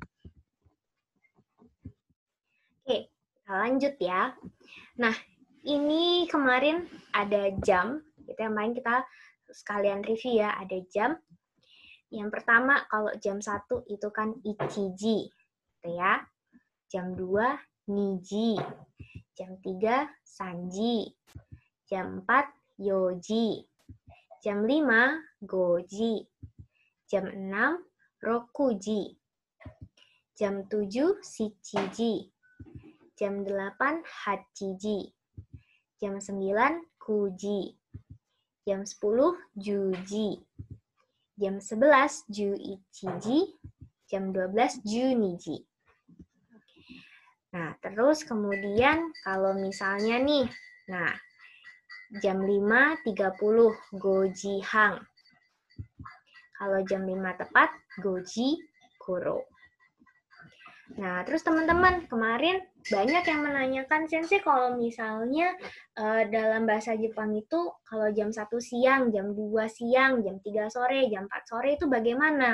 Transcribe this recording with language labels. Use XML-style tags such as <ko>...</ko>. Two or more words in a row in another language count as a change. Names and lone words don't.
<id>Oke, kita lanjut ya. Nah, ini kemarin ada jam, itu yang main kita sekalian review ya, ada jam. Yang pertama, kalau jam 1 itu kan ichiji, gitu ya. Jam 2, niji. Jam 3, sanji. Jam 4, yoji. Jam 5, goji. Jam 6, rokuji. Jam 7, shichiji. Jam 8, hachiji. Jam 9, kuji. Jam 10, juji. Jam 11, juichiji. Jam 12, juniji. Nah, terus kemudian kalau misalnya nih, nah, jam 5.30,</id> <ja>五時半.</ja> <id>Kalau jam 5 tepat,</id> <ja>五時くろ.</ja> <id>Nah, terus teman-teman, kemarin banyak yang menanyakan, Sensei kalau misalnya dalam bahasa Jepang itu, kalau jam 1 siang, jam 2 siang, jam 3 sore, jam 4 sore itu bagaimana?</id>